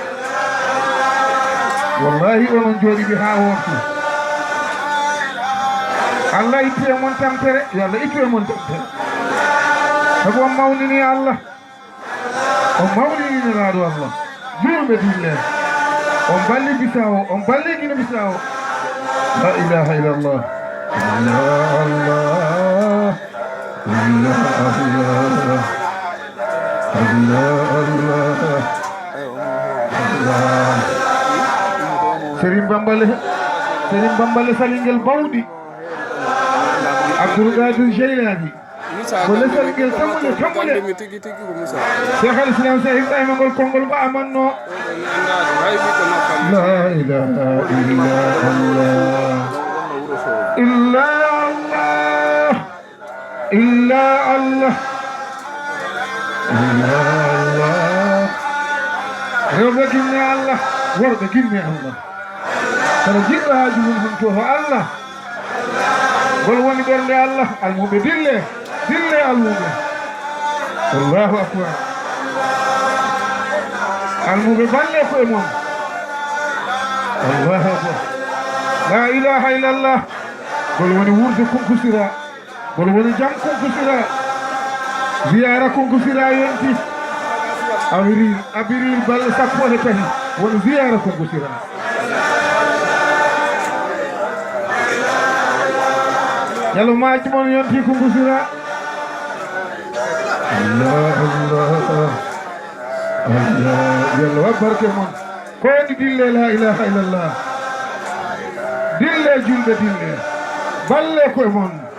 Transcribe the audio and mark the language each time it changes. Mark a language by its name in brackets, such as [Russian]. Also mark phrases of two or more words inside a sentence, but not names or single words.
[Fula] wallahi onon jooɗiɓe haa woftu Allah ittu e mon tampere yo Allah ittu e mon tampere sabu on mawnini Allah on mawnini nelaaɗo Allah julɓe dille on balli bisawo on balli gino bisawo [Arabic] لا إله إلا الله [Fula] Allah Serigne Bambale salingel bawɗi Abdoul Qadir Jeylani wala salingel tamule Cheikh al-Islam Cheikh Ibrahima ngol konngol ba amanno [Arabic] لا إله إلا الله إلا الله إلا الله إلا الله [Fula] rewɓe ginne Allah worɓe ginne Allah kono jiɗɗo haaju mum hunto ho Allah ngol woni ɓernde Allah almuɓe dille almuɓe [Arabic] الله أكبر [Fula] almuɓe balle koye mum [Arabic] الله أكبر لا إله إلا الله [Fula] ngol woni wurde konkusira ngol woni jam konkusira ziyara konkusira yonti abirir balle sappo e tati woni ziyara konkusira yalo maaji mon yonti konkusira Allah yalla wa barke mon ko woni dille [Arabic] لا إله إلا الله [Fula] dille julɓe dille balle koye mon